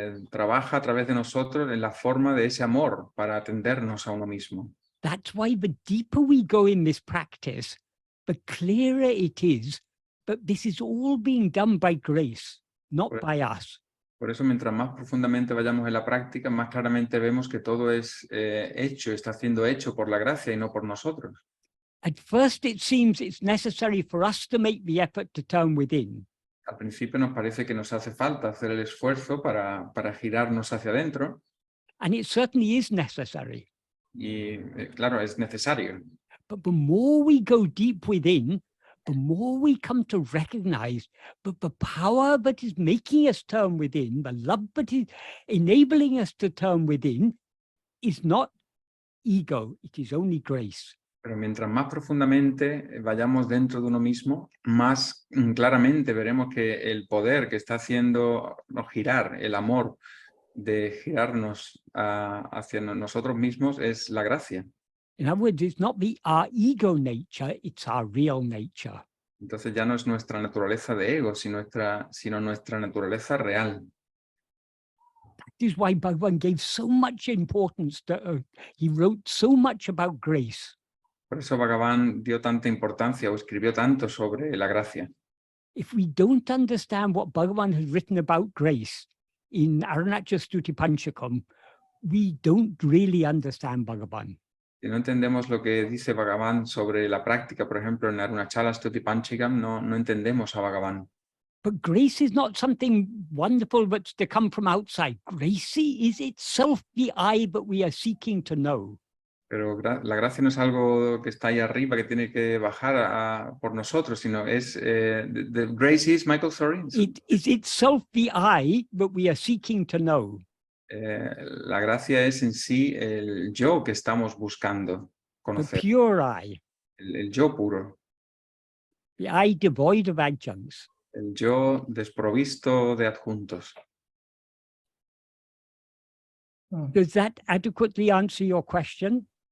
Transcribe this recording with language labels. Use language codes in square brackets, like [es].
[es] Trabaja a través de nosotros en la forma de ese amor para atendernos a uno mismo. [en] That's why the deeper we go in this practice, the clearer it is that this is all being done by grace, not by us. [es] Por eso, mientras más profundamente vayamos en la práctica, más claramente vemos que todo es está siendo hecho por la gracia y no por nosotros. [en] At first, it seems it's necessary for us to make the effort to turn within. [es] Al principio nos parece que nos hace falta hacer el esfuerzo para girarnos hacia adentro. [en] And it certainly is necessary. [es] Y claro, es necesario. [en] But the more we go deep within, the more we come to recognize that the power that is making us turn within, the love that is enabling us to turn within, is not ego, it is only grace. [es] Pero mientras más profundamente vayamos dentro de uno mismo, más claramente veremos que el poder que está haciendo girar, el amor de girarnos hacia nosotros mismos es la gracia. [en] In other words, it's not our ego nature, it's our real nature. [es] Entonces ya no es nuestra naturaleza de ego, sino nuestra naturaleza real. [en] That is why Bhagavan gave so much importance to, he wrote so much about grace. [es] Por eso Bhagavan dio tanta importancia o escribió tanto sobre la gracia. [en] If we don't understand what Bhagavan has written about grace in Arunachal Stuti Panchakam, we don't really understand Bhagavan. [es] Si no entendemos lo que dice Bhagavan sobre la práctica, por ejemplo, en Arunachala Stuti Panchakam, no entendemos a Bhagavan. [en] But grace is not something wonderful that's to come from outside. Grace is itself the I that we are seeking to know. [es] Pero la gracia no es algo que está ahí arriba, que tiene que bajar por nosotros, sino es, [en] the grace is, Michael, sorry. It is itself the I that we are seeking to know. [es] La gracia es en sí el yo que estamos buscando [en] The [es] conocer, [en] pure I, [es] el yo puro, [en] the I devoid of adjuncts. [es] el yo desprovisto de adjuntos. [en] Does that adequately answer your question?